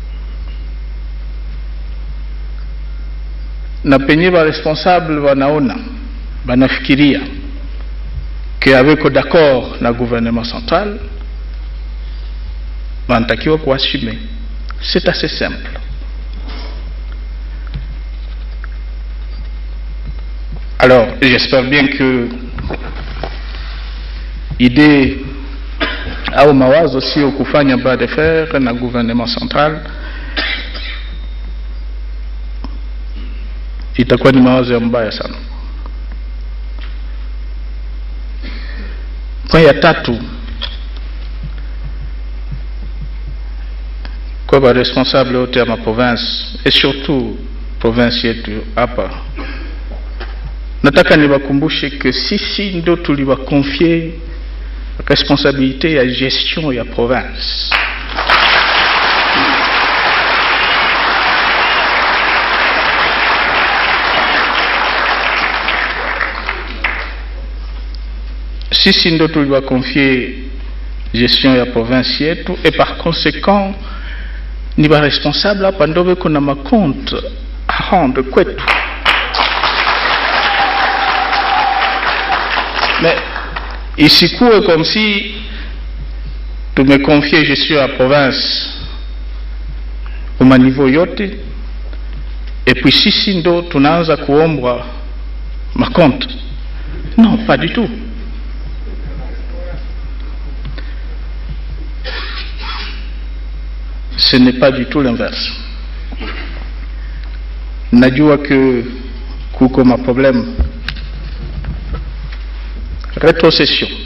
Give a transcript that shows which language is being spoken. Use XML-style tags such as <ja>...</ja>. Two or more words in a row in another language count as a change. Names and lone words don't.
<sw>Na penye ba responsable wanaona banafikiria</sw> <fr>que avec d'accord</fr> <sw>na</sw> <fr>gouvernement central</fr> <sw>banatakiwa kuassumer.</sw> <fr>C'est assez simple. Alors, j'espère bien que idée</fr> <sw>au mawazo sio kufanya</sw> <fr>bras de fer na gouvernement central</fr> <sw>itakuwa ni mawazo ya mbaya sana. Point ya tatu, kwa ba responsable wote ya ma province</sw> <fr>et surtout</fr> <sw>province yetu hapa, nataka niwakumbushe que sisi ndo tuliwakonfie responsabilité ya gestion ya province. Sisi ndo tuliwakonfie gestion ya province yetu,</sw> <fr>et par conséquent</fr> <sw>ni ba responsable hapa ndo beko na makonte</sw> <fr>a rendre</fr> <sw>kwetu. Mais isikuwe</sw> <fr>comme si</fr> <sw>tumekonfie gestion ya province</sw> <fr>au niveau</fr> <sw>yote,</sw> <fr>et puis</fr> <sw>sisi ndo tunaanza kuombwa makonte.</sw> <fr>Non, pas du tout. Ce n'est pas du tout l'inverse.</fr> <sw>Najua que kuko ma</sw> <fr>problème rétrocession.</fr>